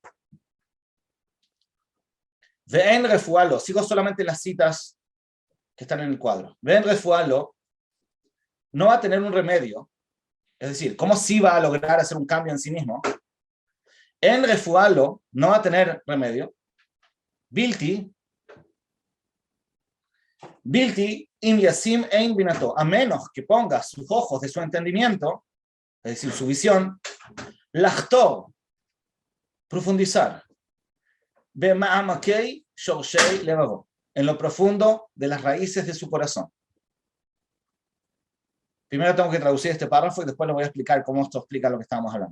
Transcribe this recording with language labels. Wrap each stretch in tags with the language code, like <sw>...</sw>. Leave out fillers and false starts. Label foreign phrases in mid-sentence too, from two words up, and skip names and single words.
<he>ואין רפואה לו,</he> <es>sigo solamente las citas que están en el cuadro.</es> <he>ואין רפואה לו</he> <es>no va a tener un remedio, es decir, ¿cómo sí va a lograr hacer un cambio en sí mismo?</es> <he>אין רפואה לו</he> <es>no va a tener remedio.</es> <he>בלתי אם ישים עין בינתו,</he> <es>a menos que ponga sus ojos de su entendimiento, es decir, su visión, lachtor, profundizar,</es> <he>במעמקי שרשי לבבו,</he> <es>en lo profundo de las raíces de su corazón. Primero tengo que traducir este párrafo y después le voy a explicar cómo esto explica lo que estábamos hablando.</es>